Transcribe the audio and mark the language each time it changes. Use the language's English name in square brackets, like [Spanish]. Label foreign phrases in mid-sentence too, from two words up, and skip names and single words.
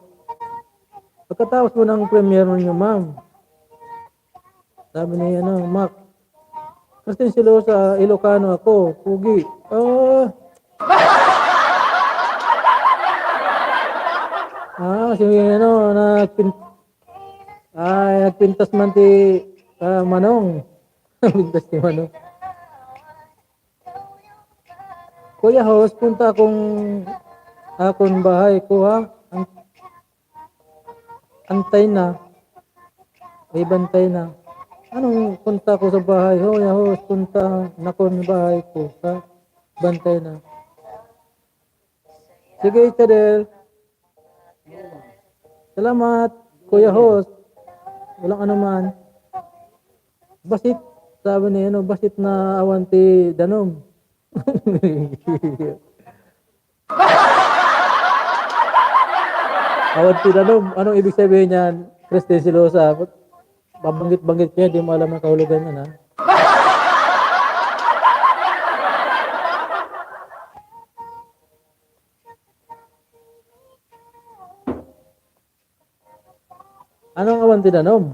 [Filipino] Pagkatapos po ng premiere ninyo, ma'am. Sabi ni, Mac. Christine Silosa, Ilocano ako. Pugi. Si, [Iloko] nagpintas man ti Manong. Pintas ti Manong. [Filipino] Kuya host, punta akong bahay ko ha. Antay na. May bantay na. Anong punta ko sa bahay? Kuya host, punta na akong bahay ko ha. Bantay na. Sige, Chadel. Salamat, Kuya host. Walang anuman. Basit. Sabi ni, [Iloko] basit na awanti danom. Awanti danom. [Filipino] Anong ibig sabihin niyan? Christine Silosa. Babanggit-banggit kaya, di mo alam ang kahulugan yan, ha? Anong [Iloko] awanti danom?